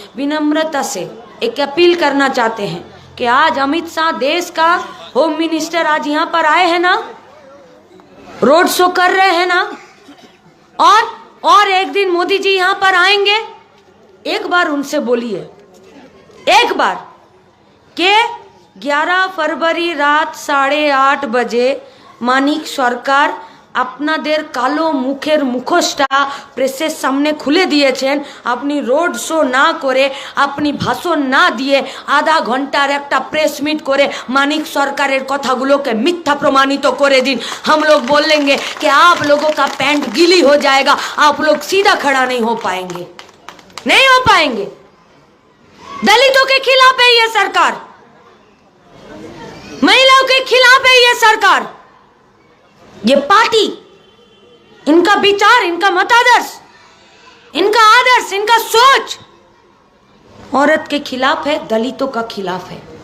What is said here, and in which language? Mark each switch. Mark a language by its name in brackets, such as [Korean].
[Hindi] विनम्रता से एक अपील करना चाहते हैं कि आज अमित शाह देश का होम मिनिस्टर आज यहाँ पर आए हैं ना, रोड शो कर रहे हैं ना, और एक दिन मोदी जी यहाँ पर आएंगे। एक बार उनसे बोलिए, एक बार के 11 फरवरी रात 8:30 बजे मानिक सरकार [Bangla] আপনাদের কালো মুখের মুখোশটা প্রেসের সামনে খুলে দিয়েছেন। আপনি রোড শো না করে, আপনি ভাষণ না দিয়ে আধা ঘন্টার একটা প্রেস মিট করে মানিক সরকারের কথাগুলোকে মিথ্যা প্রমাণিত করে দিন। [Hindi] हम लोग बोलेंगे कि आप लोगों का पैंट गीली हो जाएगा, आप लोग सीधा खड़ा नहीं हो पाएंगे, नहीं हो पाएंगे। दलितों के खिलाफ है ये सरकार, महिलाओं के खिलाफ है ये सरकार, ये पार्टी, इनका विचार, इनका मतादर्श, इनका आदर्श, इनका सोच औरत के खिलाफ है, दलितों का खिलाफ है।